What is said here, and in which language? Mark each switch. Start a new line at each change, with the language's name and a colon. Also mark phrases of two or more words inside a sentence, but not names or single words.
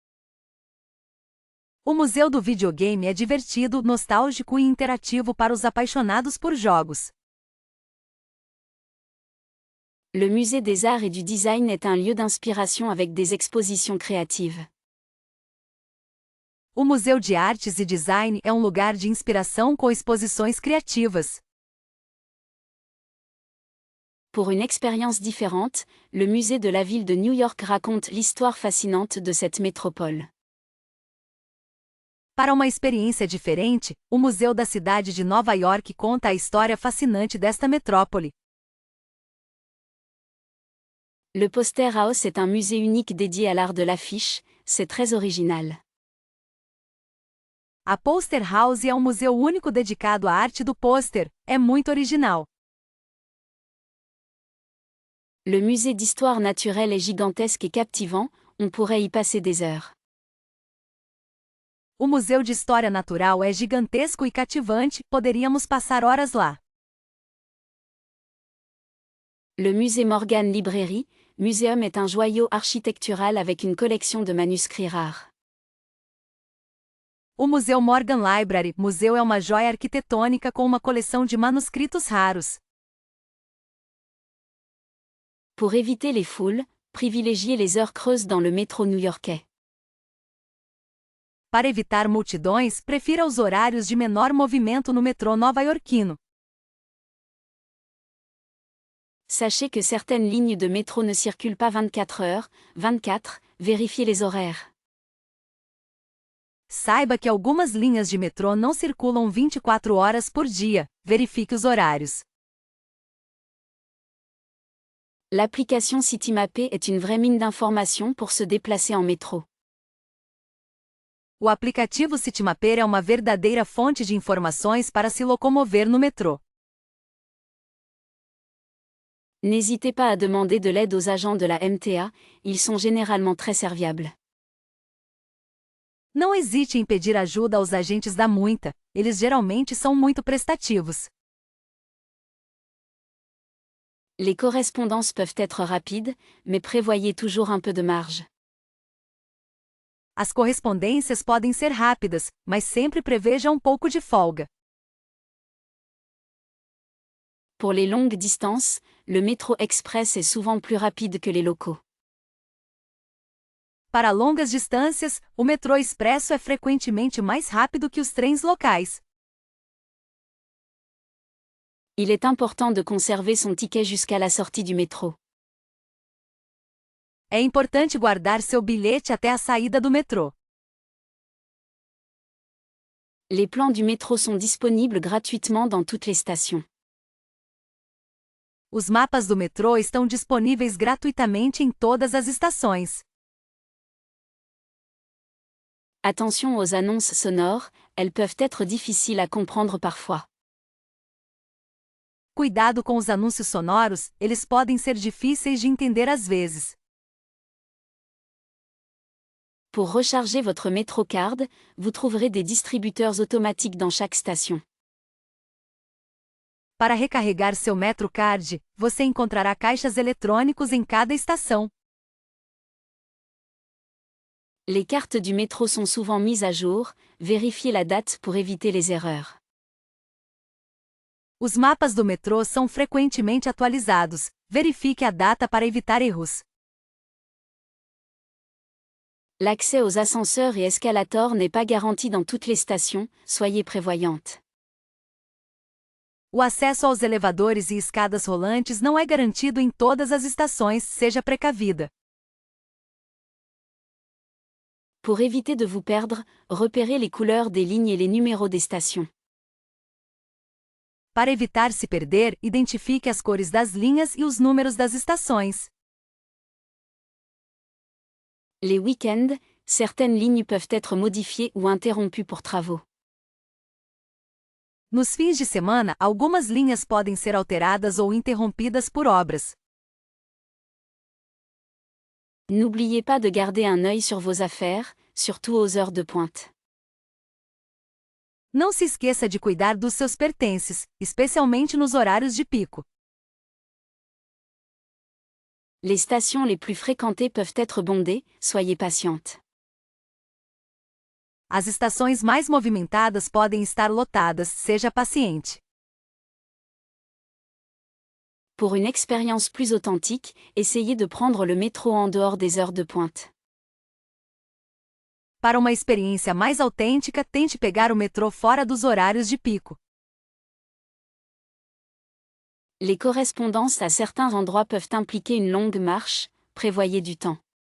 Portuguese: O Museu do Videogame é divertido, nostálgico e interativo para os apaixonados por jogos.
French: Le musée des arts et du design est un lieu d'inspiration avec des expositions créatives.
Portuguese: O Museu de Artes e Design é um lugar de inspiração com exposições criativas.
French: Pour une expérience différente, le musée de la ville de New York raconte l'histoire fascinante de cette métropole.
Portuguese: Para uma experiência diferente, o Museu da Cidade de Nova York conta a história fascinante desta metrópole.
French: Le Poster House est un musée unique dédié à l'art de l'affiche, c'est très original.
Portuguese: A Poster House é um museu único dedicado à arte do pôster, é muito original.
French: Le musée d'histoire naturelle est gigantesque et captivant, on pourrait y passer des heures.
Portuguese: O Museu de História Natural é gigantesco e cativante, poderíamos passar horas lá.
French: Le musée Morgan Librairie, Museum est un joyau architectural avec une collection de manuscrits rares.
Portuguese: O Museu Morgan Library Museu é uma joia arquitetônica com uma coleção de manuscritos raros.
French: Pour éviter les foules, privilégiez les heures creuses dans le métro new-yorkais.
Portuguese: Para evitar multidões, prefira os horários de menor movimento no metrô nova-iorquino.
French: Sachez que certaines lignes de métro ne circulent pas 24 heures, 24, vérifiez les horaires.
Portuguese: Saiba que algumas linhas de metrô não circulam 24 horas por dia, verifique os horários.
French: L'application Citymapé est une vraie mine d'informations pour se déplacer en métro.
Portuguese: O aplicativo Citymapper é uma verdadeira fonte de informações para se locomover no metrô.
French: N'hésitez pas à demander de l'aide aux agents de la MTA, ils sont généralement très serviables.
Portuguese: Não hesite em pedir ajuda aos agentes da multa, eles geralmente são muito prestativos.
French: Les correspondances peuvent être rapides, mais prévoyez toujours un peu de marge.
Portuguese: As correspondências podem ser rápidas, mas sempre preveja um pouco de folga.
French: Pour les longues distances, le métro express est souvent plus rapide que les locaux.
Portuguese: Para longas distâncias, o metrô expresso é frequentemente mais rápido que os trens locais.
French: Il est important de conserver son ticket jusqu'à la sortie du métro.
Portuguese: É importante guardar seu bilhete até a saída do metrô.
French: Les plans du métro sont disponibles gratuitement dans toutes les stations.
Portuguese: Os mapas do metrô estão disponíveis gratuitamente em todas as estações.
French: Attention aux annonces sonores, elles peuvent être difficiles à comprendre parfois.
Portuguese: Cuidado com os anúncios sonoros, eles podem ser difíceis de entender às vezes.
French: Pour recharger votre MetroCard, vous trouverez des distributeurs automatiques dans chaque station.
Portuguese: Para recarregar seu MetroCard, você encontrará caixas eletrônicos em cada estação.
French: Les cartes du métro sont souvent mises à jour, vérifiez la date pour éviter les erreurs.
Portuguese: Os mapas do metrô são frequentemente atualizados, verifique a data para evitar erros.
French: L'accès aux ascenseurs et escalators n'est pas garanti dans toutes les stations, soyez prévoyante.
Portuguese: O acesso aos elevadores e escadas rolantes não é garantido em todas as estações, seja precavida.
French: Pour éviter de vous perdre, repérez les couleurs des lignes et les numéros des stations.
Portuguese: Para evitar se perder, identifique as cores das linhas e os números das estações.
French: Les week-ends, certaines lignes peuvent être modifiées ou interrompues pour travaux.
Portuguese: Nos fins de semana, algumas linhas podem ser alteradas ou interrompidas por obras.
French: N'oubliez pas de garder un œil sur vos affaires, surtout aux heures de pointe.
Portuguese: Não se esqueça de cuidar dos seus pertences, especialmente nos horários de pico.
French: Les stations les plus fréquentées peuvent être bondées, soyez patiente.
Portuguese: As estações mais movimentadas podem estar lotadas, seja paciente.
French: Pour une expérience plus authentique, essayez de prendre le métro en dehors des heures de pointe.
Portuguese: Para uma experiência mais autêntica, tente pegar o metrô fora dos horários de pico.
French: Les correspondances à certains endroits peuvent impliquer une longue marche, prévoyez du temps.